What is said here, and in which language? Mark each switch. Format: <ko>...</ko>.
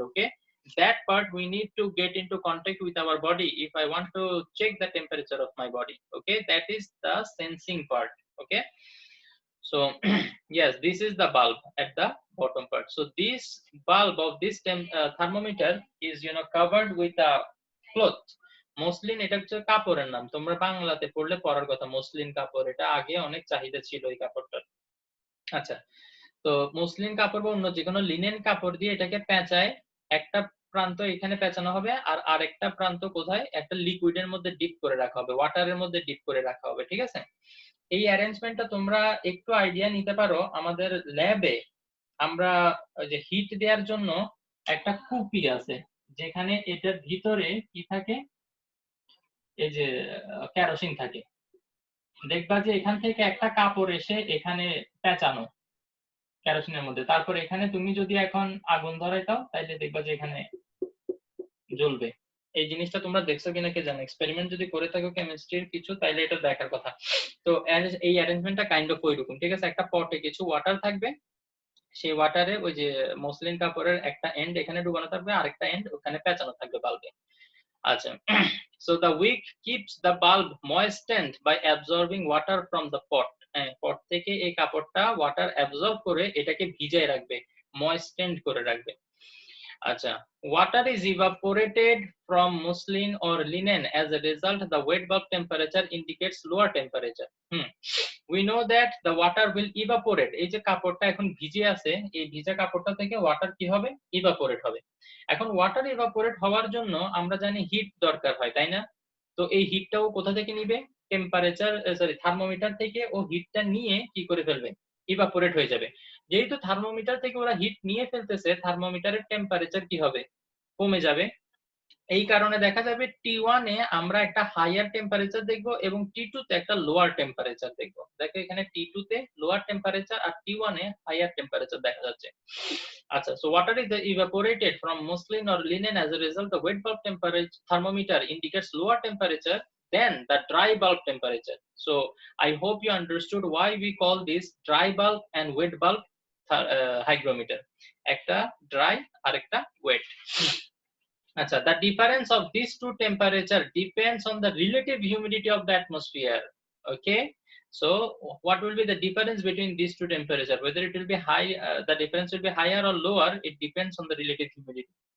<en>Okay, that part we need to get into contact with our body if I want to check the temperature of my body. Okay, that is the sensing part. Okay, so yes, this is the bulb at the bottom part. So this bulb of this thermometer is covered with a cloth.</en> <bn>Muslin, এটা হচ্ছে কাপড়ের নাম, তোমরা বাংলাতে পড়লে পড়ার কথা। Muslin কাপড়, এটা আগে অনেক চাহিদা ছিল এই কাপড়টার। আচ্ছা, তো মসলিন কাপড় বা অন্য যে কোনো লিনেন কাপড় দিয়ে এটাকে পেঁচায়, একটা প্রান্ত এখানে পেঁচানো হবে আর আরেকটা প্রান্ত কোথায়, একটা লিকুইডের মধ্যে ডিপ করে রাখা হবে, ওয়াটারের মধ্যে ডিপ করে রাখা হবে। ঠিক আছে, এই অ্যারেঞ্জমেন্টটা তোমরা একটু আইডিয়া নিতে পারো। আমাদের ল্যাবে আমরা যে হিট দেওয়ার জন্য একটা কুপি আছে, যেখানে এটার ভিতরে কি থাকে, এই যে কেরোসিন থাকে। দেখবা যে এখান থেকে একটা কাপড় এসে এখানে পেঁচানো কেরোসিনের মধ্যে, তারপর এখানে তুমি যদি এখন আগুন ধরাই দাও তাইলে দেখবা যে এখানে জ্বলবে। এই জিনিসটা তোমরা দেখছো কিনা কে জানো, এক্সপেরিমেন্ট যদি করে থাকো কেমিস্ট্রির কিছু, তাইলে এটা দেখার কথা। তো এই অ্যারেঞ্জমেন্টটা কাইন্ড অফ ওইরকম। ঠিক আছে, একটা পটে কিছু ওয়াটার থাকবে, সেই ওয়াটারে ওই যে মসলিন কাপড়ের একটা এন্ড এখানে ডুবানো থাকবে, আরেকটা এন্ড ওখানে পেঁচানো থাকবে বাল্বে।</bn> <en>আচ্ছা, so the wick keeps the bulb moistened by absorbing water from the pot.</en> <bn>পট থেকে এই কাপড়টা ওয়াটার অ্যাবজর্ব করে এটাকে ভিজায় রাখবে, ময়েস্টেন্ড করে রাখবে।</bn> <en>আচ্ছা, water is evaporated from muslin or linen. As a result, the wet bulb temperature indicates lower temperature. We know that the water will evaporate.</en> <bn>এই যে কাপড়টা এখন ভিজে আছে, এই ভিজা কাপড়টা থেকে ওয়াটার কি হবে, ইভাপোরেট হবে। এখন ওয়াটার ইভাপোরেট হওয়ার জন্য আমরা জানি হিট দরকার হয়, তাই না? তো এই হিটটাও কোথা থেকে নিবে, টেম্পারেচার থার্মোমিটার থেকে ও হিটটা নিয়ে কি করে ফেলবে, ইভাপোরেট হয়ে যাবে। যেহেতু থার্মোমিটার থেকে ওরা হিট নিয়ে ফেলতেছে, থার্মোমিটারের টেম্পারেচার কি হবে, কমে যাবে। এই কারণে দেখা যাবে T1 এ আমরা একটা হাইয়ার টেম্পারেচার দেখবো এবং T2 তে একটা লোয়ার টেম্পারেচার দেখবো। দেখো এখানে T2 তে লোয়ার টেম্পারেচার আর T1 এ হাইয়ার টেম্পারেচার দেখা যাচ্ছে।</bn> <en>আচ্ছা, so water is evaporated from muslin or linen. As a result, the wet bulb temperature thermometer indicates lower temperature than the dry bulb temperature. So I hope you understood why we call this dry bulb and wet bulb hygrometer.</en> <bn>একটা dry আর একটা wet.</bn> <en>Acha, the difference of these two temperature depends on the relative humidity of the atmosphere. Okay, so what will be the difference between these two temperature, whether it will be high, the difference will be higher or lower, it depends on the relative humidity.</en>